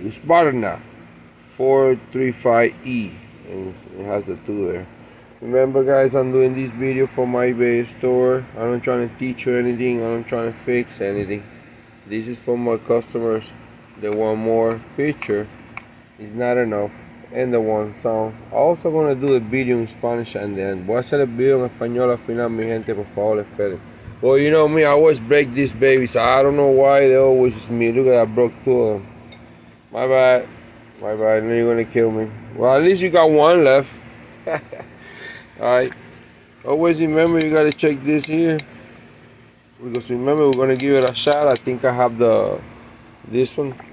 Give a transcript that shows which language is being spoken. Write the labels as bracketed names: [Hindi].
[English] HUSQVARNA 435E, and it has the 2 there. Remember guys, I'm doing this video for my eBay store. I'm not trying to teach you anything, I'm not trying to fix anything. This is for my customers. They want more picture, it's not enough, and the one sound. Also gonna do a video in Spanish, and then [Spanish] voy a hacer el video en español al final, mi gente, por favor, esperen. [English] Well, you know me, I always break these babies. I don't know why they always me. Look at that, I broke 2 of them. My bad, I know you're gonna kill me. Well, at least you got 1 left. Alright, always remember you gotta check this here, because remember we're gonna give it a shot. I think I have this one.